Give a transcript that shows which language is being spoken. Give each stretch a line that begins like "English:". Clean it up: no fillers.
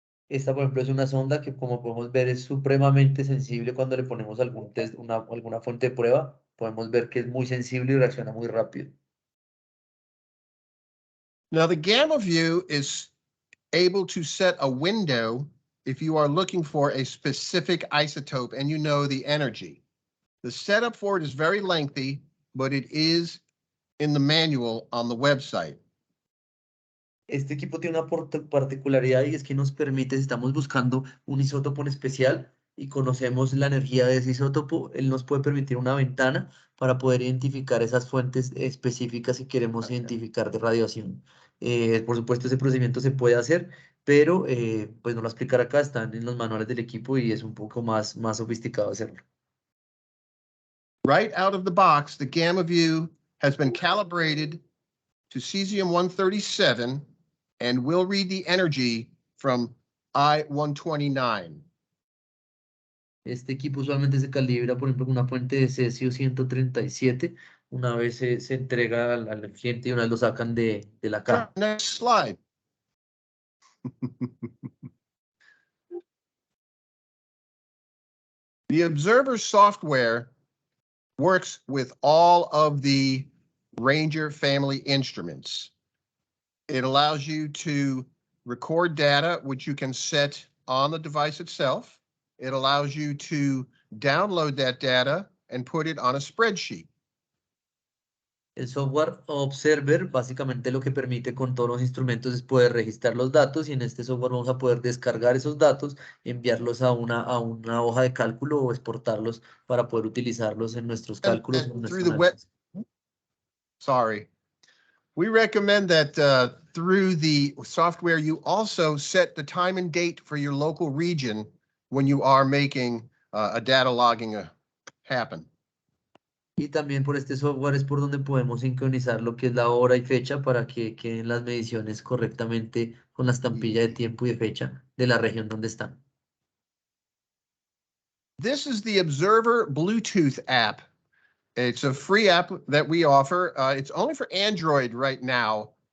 Spanish: Esta, por ejemplo, es una sonda que, como podemos ver, es supremamente sensible cuando le ponemos algún test, alguna fuente de prueba. Podemos ver que es muy sensible y reacciona muy rápido.
English: Now the gamma view is able to set a window if you are looking for a specific isotope and you know the energy. The setup for it is very lengthy, but it is in the manual on the website.
Spanish: Este equipo tiene una particularidad y es que nos permite, si estamos buscando un isótopo en especial y conocemos la energía de ese isótopo, él nos puede permitir una ventana para poder identificar esas fuentes específicas que queremos identificar de radiación. Por supuesto, ese procedimiento se puede hacer, pero pues no lo explicar acá, están en los manuales del equipo y es un poco más sofisticado hacerlo.
English: Right out of the box, the gamma view has been calibrated to cesium-137 and will read the energy from I-129.
Spanish: Este equipo usualmente se calibra, por ejemplo, con una fuente de cesio 137. Una vez se entrega al cliente y una vez lo sacan de la caja.
English: Next slide. The Observer software works with all of the Ranger family instruments. It allows you to record data, which you can set on the device itself. It allows you to download that data and put it on a spreadsheet.
Spanish: El software Observer básicamente lo que permite con todos los instrumentos es poder registrar los datos y en este software vamos a poder descargar esos datos, enviarlos a una hoja de cálculo o exportarlos para poder utilizarlos en nuestros cálculos.
English: And through the web, sorry. We recommend that through the software, you also set the time and date for your local region when you are making a data logging happen.
Spanish: Y también por este software es por donde podemos sincronizar lo que es la hora y fecha para que queden las mediciones correctamente con la estampilla de tiempo y de fecha de la región donde están.
English: This is the Observer Bluetooth app. It's a free app that we offer. It's only for Android right now.